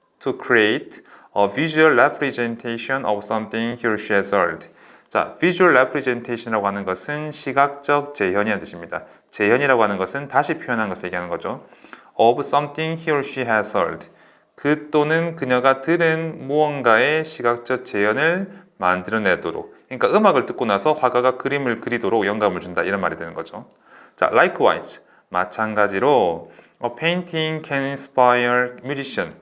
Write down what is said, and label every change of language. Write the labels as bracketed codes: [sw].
[en] To create a visual representation of something he or she has heard. [ko] 자, visual representation이라고 하는 것은 시각적 재현이라는 뜻입니다. 재현이라고 하는 것은 다시 표현하는 것을 얘기하는 거죠. [en] Of something he or she has heard. [ko] 그 또는 그녀가 들은 무언가의 시각적 재현을 만들어내도록. 그러니까 음악을 듣고 나서 화가가 그림을 그리도록 영감을 준다 이런 말이 되는 거죠. [en] 자, likewise 마찬가지로 a painting can inspire musician.